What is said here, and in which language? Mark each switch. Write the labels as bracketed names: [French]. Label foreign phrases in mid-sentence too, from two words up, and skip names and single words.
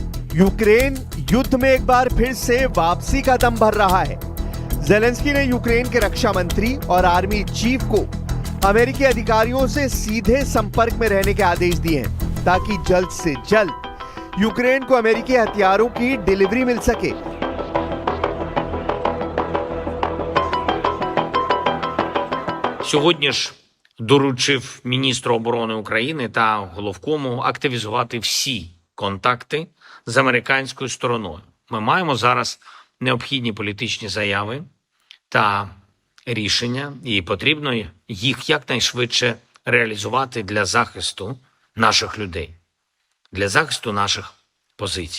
[Hindi] यूक्रेन युद्ध में एक बार फिर से वापसी का दम भर रहा है। ज़ेलेंस्की ने यूक्रेन के रक्षा मंत्री और [English] army chief [Hindi] को अमेरिकी अधिकारियों से सीधे संपर्क में रहने के आदेश दिए हैं ताकि जल्द से जल्द यूक्रेन को अमेरिकी हथियारों की डिलीवरी मिल सके। [Ukrainian] Сьогодні ж доручив міністру оборони України та головкому активізувати всі контакти з американською стороною. Ми маємо зараз необхідні політичні заяви та рішення, і потрібно їх якнайшвидше реалізувати для захисту наших людей, для захисту наших позицій.